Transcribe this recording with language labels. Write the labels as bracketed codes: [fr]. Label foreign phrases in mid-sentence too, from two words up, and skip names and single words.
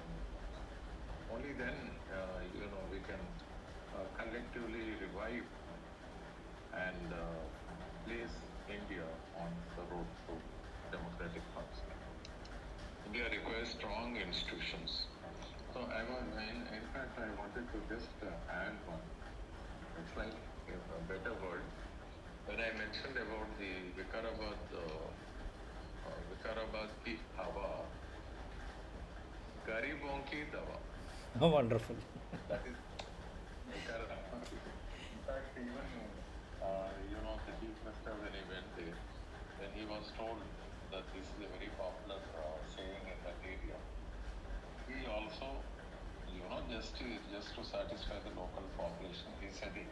[en] Only then, we can collectively revive and place India on the road to democratic functioning. India requires strong institutions. So in fact, I wanted to just add one. It's like a better word. When I mentioned about the Vikarabad [hi] की हवा, गरीबों की दवा. [en] Wonderful. That is Vikarabad. In fact, even the chief minister, when he went there, when he was told that this is a very popular saying in that area, he also, just to satisfy the local population, he said it.